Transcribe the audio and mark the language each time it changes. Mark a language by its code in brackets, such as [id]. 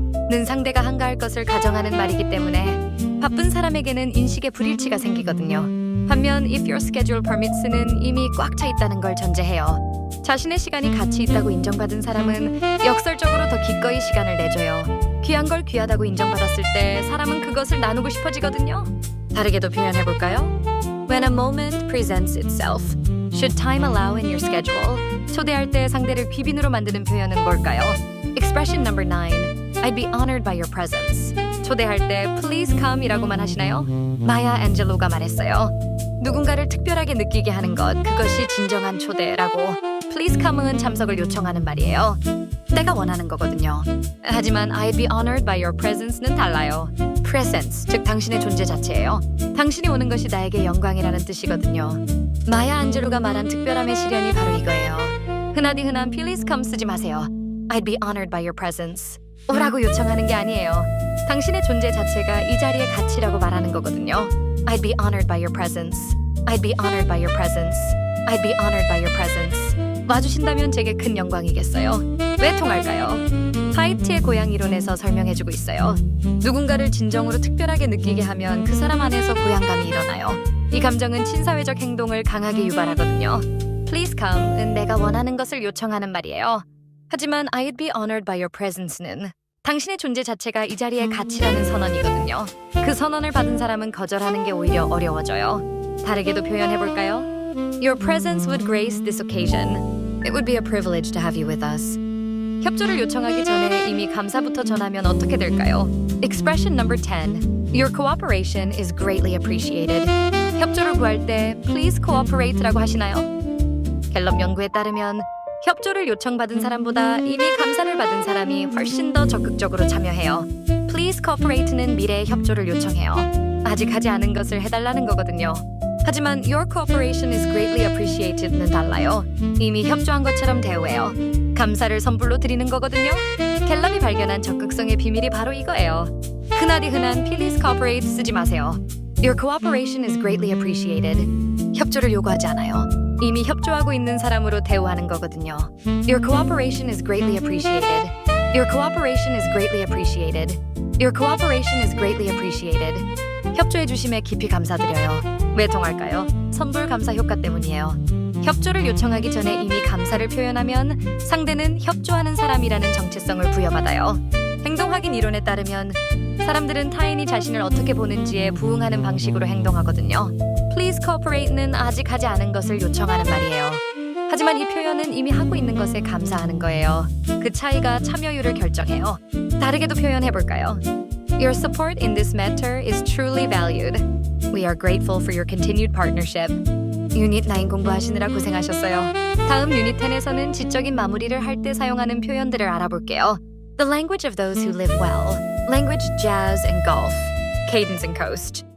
[ko] 는 상대가 한가할 것을 가정하는 말이기 때문에 바쁜 사람에게는 인식의 불일치가 생기거든요. 반면 [en] if your schedule permits [ko] 는 이미 꽉 차 있다는 걸 전제해요. 자신의 시간이 가치 있다고 인정받은 사람은 역설적으로 더 기꺼이 시간을 내줘요. 귀한 걸 귀하다고 인정받았을 때 사람은 그것을 나누고 싶어지거든요. 다르게도 표현해볼까요? [en] When a moment presents itself, should time allow in your schedule? [ko] 초대할 때 상대를 귀빈으로 만드는 표현은 뭘까요? [en] Expression number 9. I'd be honored by your presence. [ko] 초대할 때 please come 이라고만 하시나요? 마야 앤젤로가 말했어요. 누군가를 특별하게 느끼게 하는 것, 그것이 진정한 초대라고. Please come은 참석을 요청하는 말이에요. 내가 원하는 거거든요. 하지만 [en] I'd be honored by your presence는 달라요. [ko] Presence, 즉 당신의 존재 자체예요. 당신이 오는 것이 나에게 영광이라는 뜻이거든요. 마야 안젤로가 말한 특별함의 실현이 바로 이거예요. 흔하디 흔한 please come 쓰지 마세요. [en] I'd be honored by your presence. [ko] 오라고 요청하는 게 아니에요. 당신의 존재 자체가 이 자리의 가치라고 말하는 거거든요. [en] I'd be honored by your presence. I'd be honored by your presence. I'd be honored by your presence. [ko] 와주신다면 제게 큰 영광이겠어요. 왜 통할까요? 하이트의 고향 이론에서 설명해주고 있어요. 누군가를 진정으로 특별하게 느끼게 하면 그 사람 안에서 고향감이 일어나요. 이 감정은 친사회적 행동을 강하게 유발하거든요. Please come은 내가 원하는 것을 요청하는 말이에요. 하지만 [en] I'd be honored by your presence [ko] 는 당신의 존재 자체가 이 자리의 가치라는 선언이거든요. 그 선언을 받은 사람은 거절하는 게 오히려 어려워져요. 다르게도 표현해볼까요? [en] Your presence would grace this occasion. It would be a privilege to have you with us. [ko] 협조를 요청하기 전에 이미 감사부터 전하면 어떻게 될까요? [en] Expression number 10. Your cooperation is greatly appreciated. [ko] 협조를 구할 때 please cooperate라고 하시나요? 갤럽 연구에 따르면 협조를 요청받은 사람보다 이미 감사를 받은 사람이 훨씬 더 적극적으로 참여해요. Please cooperate는 미래의 협조를 요청해요. 아직 하지 않은 것을 해달라는 거거든요. 하지만 [en] your cooperation is greatly appreciated는 달라요. [ko] 이미 협조한 것처럼 대우해요. 감사를 선불로 드리는 거거든요. 갤럽이 발견한 적극성의 비밀이 바로 이거예요. 흔하디 흔한 please cooperate 쓰지 마세요. [en] Your cooperation is greatly appreciated. [ko] 협조를 요구하지 않아요. 이미 협조하고 있는 사람으로 대우하는 거거든요. [en] Your cooperation is greatly appreciated. Your cooperation is greatly appreciated. Your cooperation is greatly appreciated. [ko] 협조해 주심에 깊이 감사드려요. 왜 통할까요? 선불 감사 효과 때문이에요. 협조를 요청하기 전에 이미 감사를 표현하면 상대는 협조하는 사람이라는 정체성을 부여받아요. 행동 확인 이론에 따르면 사람들은 타인이 자신을 어떻게 보는지에 부응하는 방식으로 행동하거든요. Please cooperate는 아직 하지 않은 것을 요청하는 말이에요. 하지만 이 표현은 이미 하고 있는 것에 감사하는 거예요. 그 차이가 참여율을 결정해요. 다르게도 표현해볼까요? [en] Your support in this matter is truly valued. We are grateful for your continued partnership. [ko] 유닛 9 공부하시느라 고생하셨어요. 다음 유닛 10에서는 지적인 마무리를 할 때 사용하는 표현들을 알아볼게요. [en] The language of those who live well. Language, jazz, and golf. Cadence and coast.